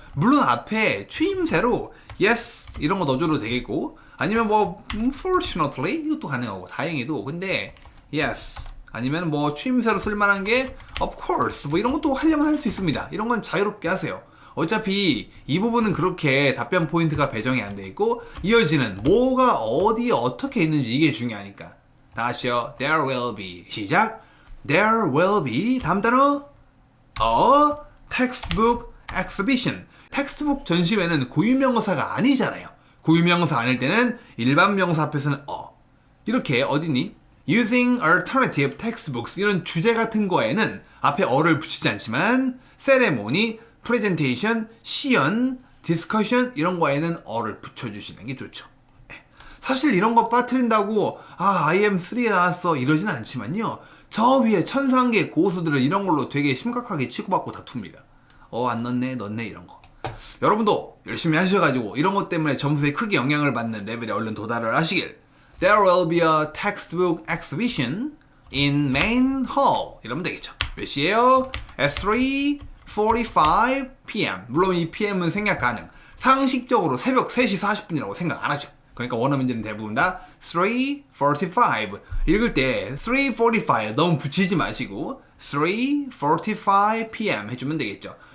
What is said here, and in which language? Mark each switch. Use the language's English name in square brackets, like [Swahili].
[Korean] 물론 앞에 추임새로 yes 이런 거 넣어줘도 되겠고 아니면 뭐 fortunately 이것도 가능하고 다행히도 근데 yes 아니면 뭐 추임새로 쓸만한 게 of course 뭐 이런 것도 하려면 할 수 있습니다. 이런 건 자유롭게 하세요. 어차피 이 부분은 그렇게 답변 포인트가 배정이 안 돼 있고 이어지는 뭐가 어디에 어떻게 있는지 이게 중요하니까 다 같이요. [English] There will be [Korean] 시작. [English] There will be [Korean] 다음 단어 [English] a textbook exhibition. [Korean] 텍스트북 전시회는 고유명사가 아니잖아요. 고유명사 아닐 때는 일반 명사 앞에서는 이렇게 어디니? [English] Using alternative textbooks [Korean] 이런 주제 같은 거에는 앞에 어를 붙이지 않지만 세레모니, 프레젠테이션, 시연, 디스커션 이런 거에는 어를 붙여주시는 게 좋죠. 사실 이런 거 빠뜨린다고 IM3에 나왔어 이러진 않지만요. 저 위에 천상계 고수들은 이런 걸로 되게 심각하게 치고받고 다툽니다. 안 넣네 이런 거. 여러분도 열심히 하셔가지고 이런 것 때문에 점수에 크게 영향을 받는 레벨에 얼른 도달을 하시길. [English] There will be a textbook exhibition in main hall. [Korean] 이러면 되겠죠. 몇 시에요? [English] At 3:45 p.m. [Korean] 물론 이 PM은 생략 가능. 상식적으로 새벽 3시 40분이라고 생각 안 하죠. 그러니까 원어민들은 대부분 다 3:45 읽을 때 3:45 너무 붙이지 마시고 3:45 p.m. 해주면 되겠죠.